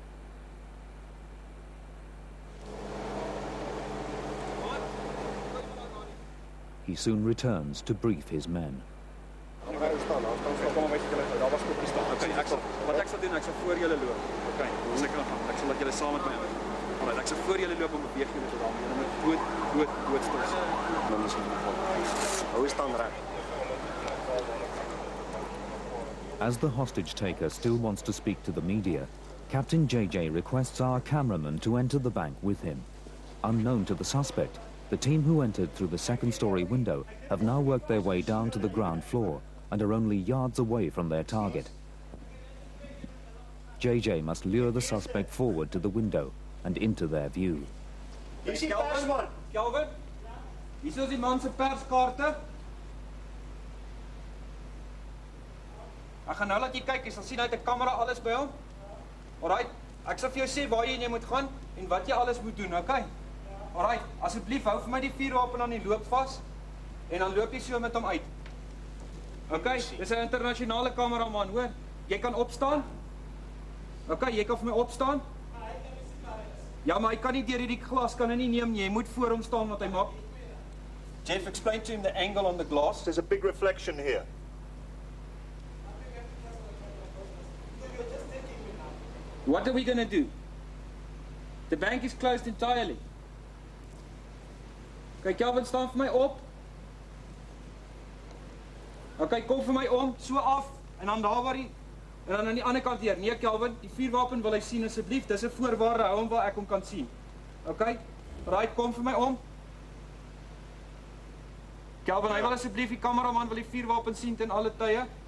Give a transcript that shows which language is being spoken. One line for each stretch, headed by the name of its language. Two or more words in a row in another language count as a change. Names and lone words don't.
English: He soon returns to brief his men.
Afrikaans: Wat ek sal doen, ek sal voor julle loop. Okay, ons ek sal laat julle saam met my. Alright, ek sal voor julle loop om beweeg julle te raam. Julle moet dood stil. Dan is dit. Hou staan reg.
English: As the hostage taker still wants to speak to the media, Captain JJ requests our cameraman to enter the bank with him. Unknown to the suspect, the team who entered through the second-story window have now worked their way down to the ground floor and are only yards away from their target. JJ must lure the suspect forward to the window and into their view.
Afrikaans: Kelvin, hier is die man se perskaarte. Ek gaan nou laat jy kyk, jy sal sien hy het 'n kamera alles by hom. Alright, ek sal vir jou sê waar jy moet gaan en wat jy alles moet doen, okay? Alright, asseblief hou vir my die vuurwapen aan die loop vas en dan loop jy so met hom uit. Okay, dis 'n internasionale kameraman, hoor. Jy kan opstaan? Okay, jy kan vir my opstaan? Ja, maar hy kan nie deur hierdie glas kan hy nie neem nie. Jy moet voor hom staan wat hy maak.
English: Jeff, explain to him the angle on the glass. There's a big reflection here. What are we going to do? The bank is closed entirely.
Afrikaans: Okay, Kelvin, staan vir my op. Okay, kom vir my om, so af, en dan daar waar die, en dan aan die ander kant hier. Nee, Kelvin, die vuurwapen wil hy sien asseblief. Dis 'n voorwaarde, hou hom waar ek hom kan sien. Okay? Right, kom vir my om. Kelvin, hy wil asseblief die kameraman wil die vuurwapen sien ten alle tye.